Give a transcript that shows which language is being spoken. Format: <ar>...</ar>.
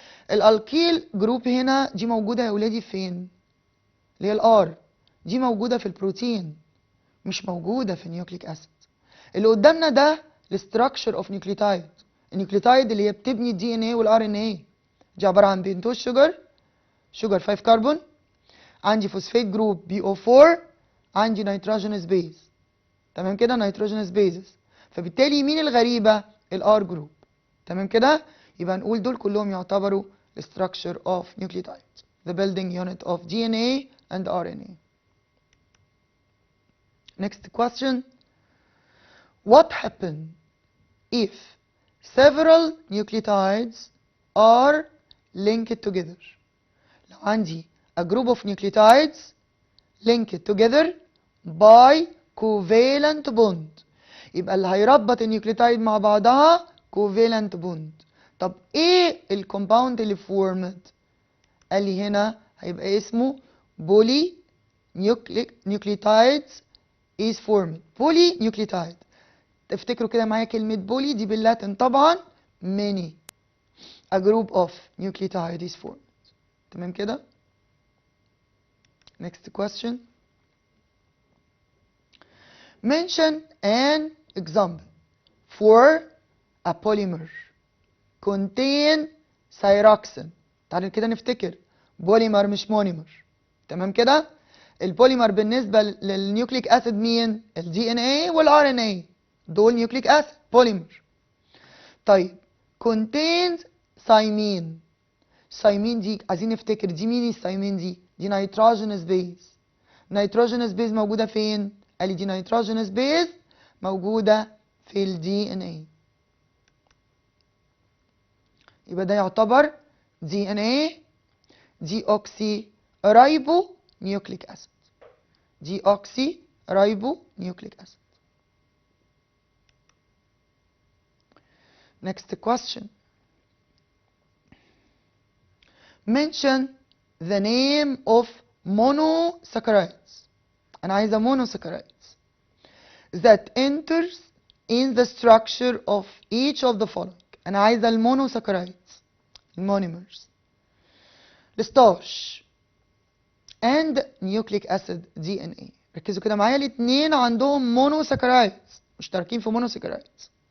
<ar>الالكيل جروب هنا دي موجوده يا ولادي فين؟ اللي هي الار دي موجوده في البروتين مش موجوده في النيوكليك اسيد. اللي قدامنا ده الستراكشر اوف نيوكليوتايد، النيوكليوتايد اللي هي بتبني الدي ان اي والار ان اي، دي عباره عن بنتوز شوجر 5 كربون، عندي فوسفات جروب بي او 4، عندي نيتروجينوس بيز. تمام كده، نيتروجينوس بيزز. فبالتالي مين الغريبه؟ الار جروب. تمام كده، يبقى نقول دول كلهم يعتبروا</ar> <en>structure of nucleotides, the building unit of DNA and RNA. Next question. What happens if several nucleotides are linked together؟</en> <ar>لو عندي</ar> <en>a group of nucleotides linked together by covalent bond،</en> <ar>يبقى اللي هيربط النيوكليوتايد مع بعضها</ar> <en>covalent bond.</en> <ar>طب ايه الكومباوند اللي فورمد؟ قال لي هنا هيبقى اسمه بولي نيوكليوتايدز</ar> <en>is formed.</en> <ar>بولي نيوكليوتايد، تفتكروا كده معايا كلمة بولي دي باللاتين طبعا many.</ar> <en>a group of nucleotide is formed.</en> <ar>تمام كده.</ar> <en>next question. mention an example for a polymer contain thyroxine.</en> <ar>تعالوا كده نفتكر، بوليمر مش مونيمر. تمام كده. البوليمر بالنسبه للنيوكليك اسيد مين؟ الدي ان اي والار ان اي، دول نيوكليك اسيد بوليمر.</ar> <en>طيب contains thymine.</en> <ar>ثايمين دي عايزين نفتكر دي مين الثايمين دي؟ دي نيتروجينوس بيز. نيتروجينوس بيز موجوده فين؟ قال لي دي نيتروجينوس بيز موجوده في الدي ان اي. يبقى ده يعتبر دي ان اي دي اوكسي رايبو نيوكليك اسيد. دي اوكسي رايبو نيوكليك اسيد.</ar> <en>next question. mention the name of monosaccharides.</en> <ar>انا عايزه</ar> <en>monosaccharides that enters in the structure of each of the following.</en> <ar>انا عايزه المونوساكرايدز، المونيمرز، الستارش</ar> <en>and nucleic acid DNA.</en> <ar>ركزوا كده معايا، الاثنين عندهم مونوساكرايدز، مشتركين في مونوساكرايدز.</ar>